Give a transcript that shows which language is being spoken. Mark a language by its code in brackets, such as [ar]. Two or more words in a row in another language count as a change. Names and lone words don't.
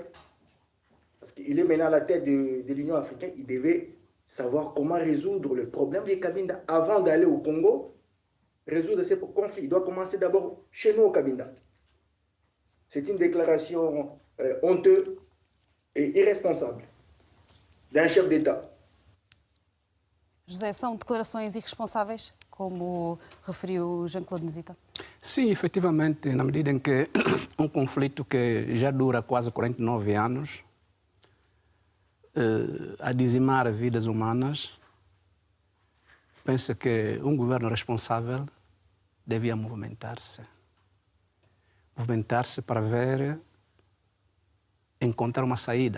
[fr] Parce qu'il est maintenant à la tête de l'Union africaine, il devait savoir comment résoudre le problème des Cabinda avant d'aller au Congo, résoudre ces conflits. Il doit commencer d'abord chez nous au Cabinda. C'est une déclaration honteuse et irresponsable d'un chef d'État. [pt] José, são declarações irresponsáveis, como referiu Jean-Claude Nzita? Sim, efetivamente, na medida em que conflito que já dura quase 49 anos, a dizimar vidas humanas, penso que governo responsável devia movimentar-se para ver, encontrar uma saída.